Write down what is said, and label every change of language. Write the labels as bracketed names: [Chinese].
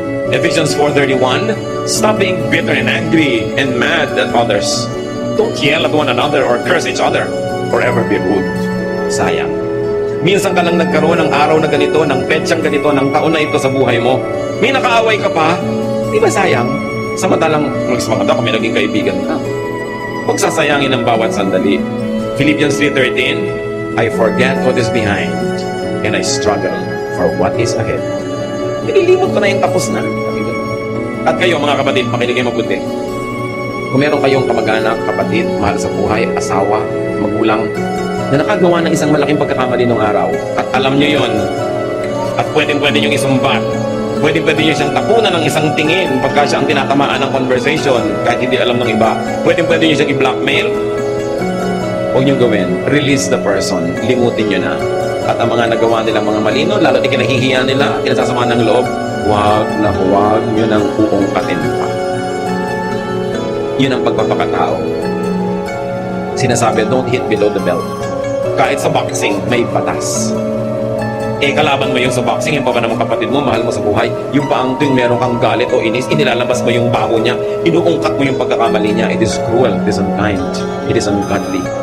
[English] Ephesians 4:31, stop being bitter and angry and mad at others. Don't yell at one another or curse each other or ever be rude. [Filipino] Sayang. Minsan ka lang nagkaroon ng araw na ganito, ng petsang ganito, ng taon na ito sa buhay mo. May nakaaway ka pa, di ba sayang? Samantalang, mas maganda kung may naging kaibigan ka. Huwag sasayangin ang bawat sandali. [English] Philippians 3:13, I forget what is behind and I struggle for what is ahead. [Filipino] Nililimot ko na yung tapos na. At kayo mga kapatid, makinig kayo mabuti. Kung meron kayong kamag-anak, kapatid, mahal sa buhay, asawa, magulang, na nakagawa ng isang malaking pagkakamali nung araw, at alam nyo yon, at pwedeng-pwede nyo isumbat, pwedeng-pwede nyo siyang tapunan ng isang tingin pagka siya ang tinatamaan ng conversation kahit hindi alam ng iba, pwedeng-pwede nyo siyang i-blackmail. Huwag nyo gawin, [English] release the person, [Filipino] limutin nyo na. At ang mga nagawa nilang mga malino, lalo di kinahihiya nila, kinasasama ng loob, huwag nyo nang uungkatin pa. Yun ang pagpapakatao. Sinasabi, [English] don't hit below the belt. [Filipino] Kahit sa boxing, may batas. Kalaban mo yung sa boxing, yung pa ba naman kapatid mo, mahal mo sa buhay, yung pa ang tuwing meron kang galit o inis, inilalabas mo yung baho niya, inuungkat mo yung pagkakamali niya. [English] It is cruel, it is unkind, it is ungodly.